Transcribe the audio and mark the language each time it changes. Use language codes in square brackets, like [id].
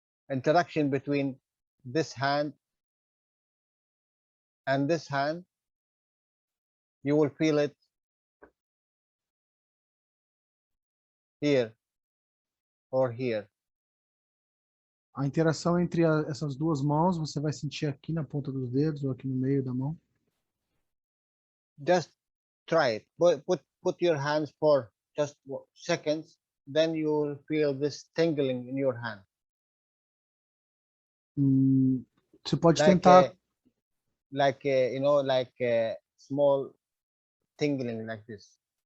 [en] Interaction between this hand and this hand, you will feel it here or here. [pt] A interação entre essas duas mãos, você vai sentir aqui na ponta dos dedos ou aqui no meio da mão. [en] Just try it. Put your hands for just seconds, then you will feel this tingling in your hand. [pt] Você pode tentar. [en] Like small tingling like this.